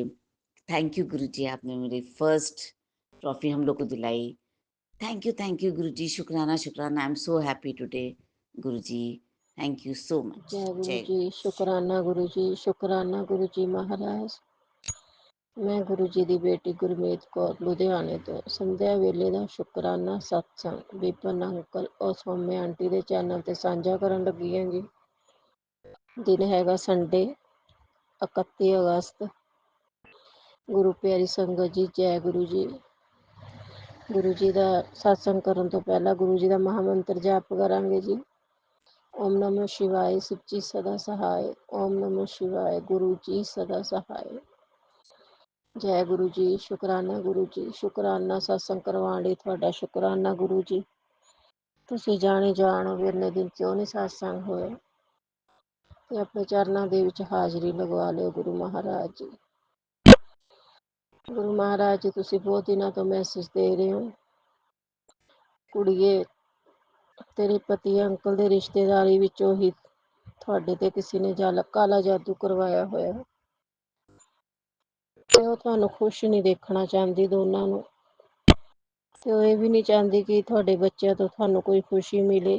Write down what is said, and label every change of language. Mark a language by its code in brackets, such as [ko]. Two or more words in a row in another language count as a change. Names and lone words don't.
[en] thank you [hi] गुरुजी, आपने मेरी [en] first trophy [hi] हम लोग को दिलाई। [en] thank you guruji, [hi] शुक्राना, शुक्राना। [en] I am so happy today guruji. thank you so much. [hi] जय गुरु जय जी, शुक्राना गुरु जी, शुक्राना गुरु जी महाराज। मैं गुरु जी [pa] ਦੀ ਬੇਟੀ ਗੁਰਮੀਤ ਕੌਰ ਲੁਧਿਆਣੇ ਤੋਂ ਸੰਧਿਆ ਵੇਲੇ ਦਾ ਸ਼ੁਕਰਾਨਾ ਸਤਸੰਗ ਵਿਪਨ ਅੰਕਲ ਔਰ ਸੌਮਿਆ ਆਂਟੀ ਦੇ ਚੈਨਲ ਤੇ ਸਾਂਝਾ ਕਰਨ ਲੱਗੀ ਹਾਂ ਜੀ। ਦਿਨ ਹੈਗਾ ਸੰਡੇ 31 ਅਗਸਤ। ਗੁਰੂ ਪਿਆਰੀ ਸੰਗਤ ਜੀ, ਜੈ ਗੁਰੂ ਜੀ। ਗੁਰੂ ਜੀ ਦਾ ਸਤਸੰਗ ਕਰਨ ਤੋਂ ਪਹਿਲਾਂ ਗੁਰੂ ਜੀ ਦਾ ਮਹਾਮੰਤਰ ਜਾਪ ਕਰਾਂਗੇ ਜੀ। [hi] ओम नमः शिवाय, सच्ची सदा सहाय। ओम नमः शिवाय, गुरु जी सदा सहाय। [pa] ਜੈ ਗੁਰੂ ਜੀ, ਸ਼ੁਕਰਾਨਾ ਗੁਰੂ ਜੀ, ਸ਼ੁਕਰਾਨਾ ਸਤਸੰਗ ਕਰਵਾਉਣ ਲਈ ਤੁਹਾਡਾ ਸ਼ੁਕਰਾਨਾ ਗੁਰੂ ਜੀ। ਤੁਸੀਂ ਜਾਣੇ ਜਾਣ ਵੀ ਇੰਨੇ ਦਿਨ ਕਿਉਂ ਨਹੀਂ ਸਤਸੰਗ ਹੋਇਆ ਤੇ ਆਪਣੇ ਚਰਨਾਂ ਦੇ ਵਿੱਚ ਹਾਜ਼ਰੀ ਲਗਵਾ ਲਿਓ ਗੁਰੂ ਮਹਾਰਾਜ ਜੀ। ਗੁਰੂ ਮਹਾਰਾਜ ਜੀ, ਤੁਸੀਂ ਬਹੁਤ ਦਿਨਾਂ ਤੋਂ ਮੈਸੇਜ ਦੇ ਰਹੇ ਹੋ, ਕੁੜੀਏ ਤੇਰੇ ਪਤੀ ਅੰਕਲ ਦੇ ਰਿਸ਼ਤੇਦਾਰੀ ਵਿੱਚੋਂ ਹੀ ਤੁਹਾਡੇ ਤੇ ਕਿਸੇ ਨੇ ਕਾਲਾ ਜਾਦੂ ਕਰਵਾਇਆ ਹੋਇਆ ਤੇ ਉਹ ਤੁਹਾਨੂੰ ਖੁਸ਼ ਨਹੀਂ ਦੇਖਣਾ ਚਾਹੁੰਦੀ ਦੋਨਾਂ ਨੂੰ, ਤੇ ਉਹ ਇਹ ਵੀ ਨਹੀਂ ਚਾਹੁੰਦੀ ਕਿ ਤੁਹਾਡੇ ਬੱਚਿਆਂ ਤੋਂ ਤੁਹਾਨੂੰ ਕੋਈ ਖੁਸ਼ੀ ਮਿਲੇ।